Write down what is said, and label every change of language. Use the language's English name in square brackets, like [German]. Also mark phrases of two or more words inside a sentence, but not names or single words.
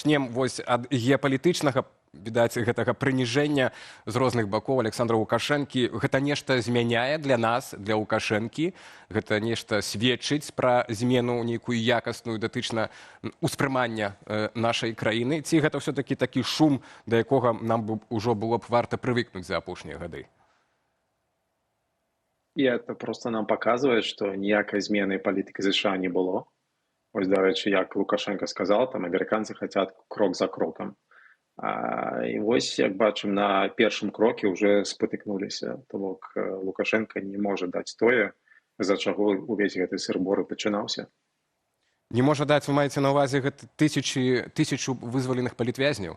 [Belarusian] пачнем вось ад геапалітычнага, відаць, гэтага прыніжэння з розных бакоў Александра Лукашэнкі. Гэта нешта змяняе для нас, для Лукашэнкі? Гэта нешта сведчыць пра змену нейкую якасную датычна ўспрымання нашай краіны? Ці гэта ўсё-такі такі шум, да якога нам ужо было б варта прывыкнуць за апошнія гады? [Russian] И это просто нам показывает, что [Belarusian] ніякай змены палітыкі США не было. [Russian] Ось, [Belarusian] дарэчы, як [Russian] Лукашенко сказал, там американцы хотят [Belarusian] крок за кроком. І вось, як бачым, на першым кроке уже спатыкнуліся. То бок Лукашенко не можа даць тое, з-за чаго увесь гэты сыр-бор і пачынаўся. Не можа даць, вы маеце на ўвазе гэта тысячу вызваленых палітвязняў?